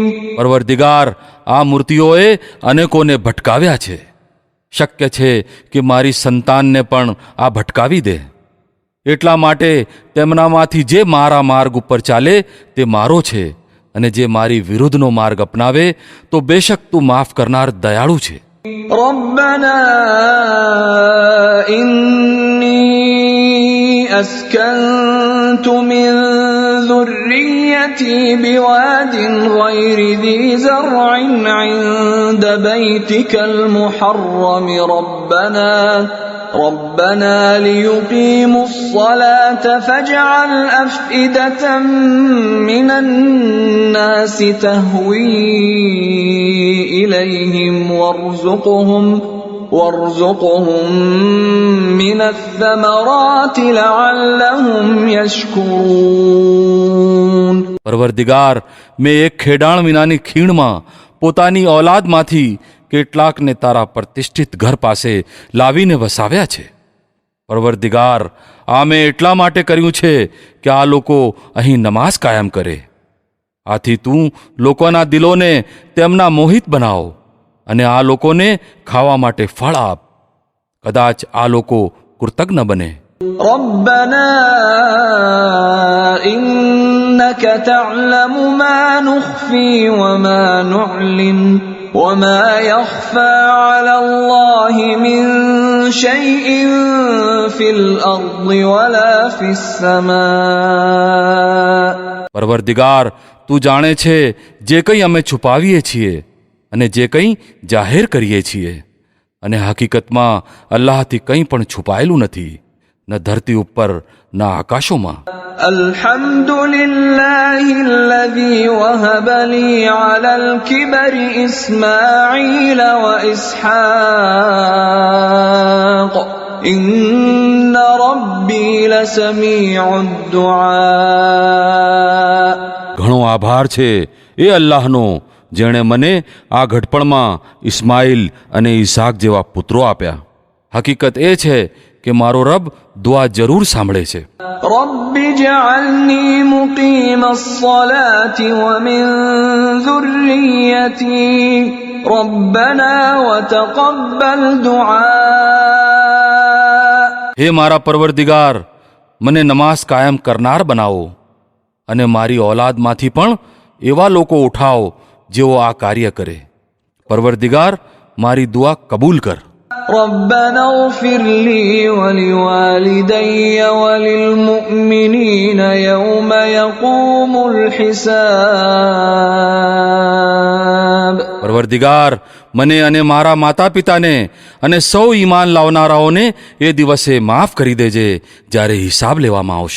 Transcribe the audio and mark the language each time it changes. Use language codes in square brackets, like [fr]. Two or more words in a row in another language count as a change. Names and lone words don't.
[gu] પરવરદિગાર, આ મૂર્તિઓએ અનેકોને ભટકાવ્યા છે. શક્ય છે કે મારી સંતાનને પણ આ ભટકાવી દે. એટલા માટે તેમનામાંથી જે મારા માર્ગ ઉપર ચાલે તે મારો છે, અને જે મારી વિરુદ્ધનો માર્ગ અપનાવે તો બેશક તું માફ કરનાર દયાળુ છે. [ar] ربنا إني أسكنت من ذريتي بواد غير ذي زرع عند بيتك المحرم ربنا ليقيموا الصلاة فاجعل أفئدة من الناس تهوي إليهم وارزقهم من الثمرات لعلهم يشكرون. [gu] પરવરદિગાર, મેં એક ખેડાણ વિનાની ખીણમાં પોતાની ઔલાદમાંથી કેટલાકને તારા પ્રતિષ્ઠિત ઘર પાસે લાવીને વસાવ્યા છે. પરવરદિગાર, આ મેં એટલા માટે કર્યું છે કે આ લોકો અહીં નમાઝ કાયમ કરે. આથી તું લોકોના દિલોને તેમના મોહિત બનાવ અને આ લોકોને ખાવા માટે ફળ આપ. કદાચ આ લોકો કૃતજ્ઞ બને. [ar] ربنا إنك تعلم ما نخفي وما نعلن وما يخفى على الله من شيء في الأرض ولا في السماء. [gu] પરવરદિગાર, તું જાણે છે જે કંઈ અમે છુપાવીએ છીએ અને જે કંઈ જાહેર કરીએ છીએ, અને હકીકતમાં અલ્લાહથી કંઈ પણ છુપાયેલું નથી, ન ધરતી ઉપર ન આકાશોમાં. [ar] الحمد لله الذي وهب لي على الكبر إسماعيل وإسحاق إن ربي لسميع الدعاء. [gu] ઘણો આભાર છે એ અલ્લાહનો, જેણે મને આ ઘડપણમાં ઇસ્માઇલ અને ઈસાક જેવા પુત્રો આપ્યા. હકીકત એ છે કે મારો રબ દુઆ જરૂર સાંભળે છે. [ar] رب اجعلني مقيم الصلاة ومن ذريتي ربنا وتقبل دعاء. [gu] હે મારા પરવરદિગાર, મને નમાઝ કાયમ કરનાર બનાવો અને મારી ઔલાદમાંથી પણ એવા લોકો ઉઠાવો જેઓ આ કાર્ય કરે. પરવરદિગાર, મારી દુઆ કબૂલ કર. [ar] ربنا اغفر لي ولوالدي وللمؤمنين يوم يقوم الحساب. [gu] પરવરદિગાર, મને અને મારા માતા પિતાને અને સૌ ઈમાન લાવનારાઓને એ દિવસે માફ કરી દેજે જ્યારે હિસાબ લેવામાં આવશે.